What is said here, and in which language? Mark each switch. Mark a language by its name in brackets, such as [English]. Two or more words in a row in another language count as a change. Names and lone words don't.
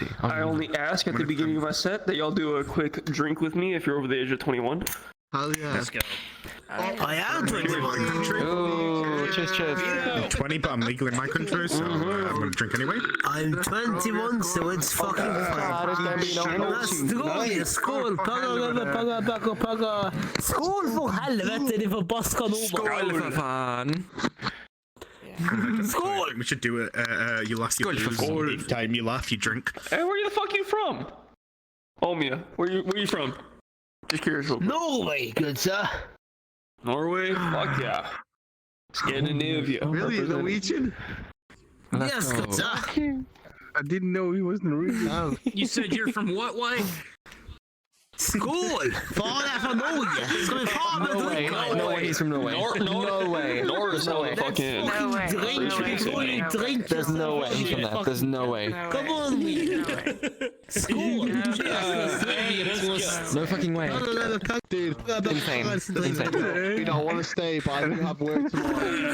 [English] I only ask at the beginning of my set that y'all do a quick drink with me if you're over the age of 21. Hell yeah. Let's go. I am 21. Oh, cheers. 20, but I'm legal in my country, so I'm gonna drink anyway. I'm 21, so it's fucking fine. Let's go, [Swedish] skål! Pagga! Skål for helvete, din forbaska nordmann! Skål for fan! Skål! [English] We should do it. You laugh, you lose. Each time you laugh, you drink. Hey, where the fuck you from? Omia, where you from? Just curious. Norway, good sir. Norway? Fuck yeah. Scandinavia. Really? Norwegian? Yes, good sir. I didn't know he was Norwegian. You said you're from what way? [Swedish] Skål! Far från Norge! Ska vi fan med dricka? [English] No way he's from Norway. No way. Norway's no fucking... No way. Drink. There's no way he's from there. There's no way. Come on, Skål! No fucking way. Dude, Insane. Dude, I want to stay, but I don't have work tomorrow.